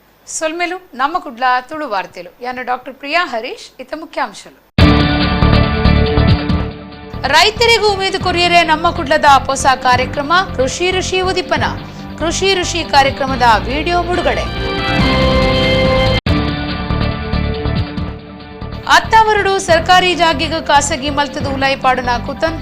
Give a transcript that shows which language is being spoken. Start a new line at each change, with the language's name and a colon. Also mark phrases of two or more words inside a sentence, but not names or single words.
Tulu: ಸೊಲ್ಮೆಲು ನಮ್ಮ ಕುಡ್ಲ ತುಳು ವಾರ್ತಲು ಯಾನ ಡಾಕ್ಟರ್ ಪ್ರಿಯಾ ಹರೀಶ್ ಇತ ಮುಖ್ಯಾಂಶಾಲು. ರೈತರಿಗೂ ಉಮೇದು ಕೊರಿಯರೆ ನಮ್ಮ ಕುಡ್ಲದ ಹೊಸ ಕಾರ್ಯಕ್ರಮ ಕೃಷಿ ಋಷಿ ಉದಿಪನ. ಕೃಷಿ ಋಷಿ ಕಾರ್ಯಕ್ರಮದ ವಿಡಿಯೋ ಬಿಡುಗಡೆ. ಅತ್ತಾವರಡು ಸರ್ಕಾರಿ ಜಾಗಿಗ ಖಾಸಗಿ ಮಲ್ತದ ಉಲಾಯಿಪಾಡುನ ಕುತಂತ್ರ.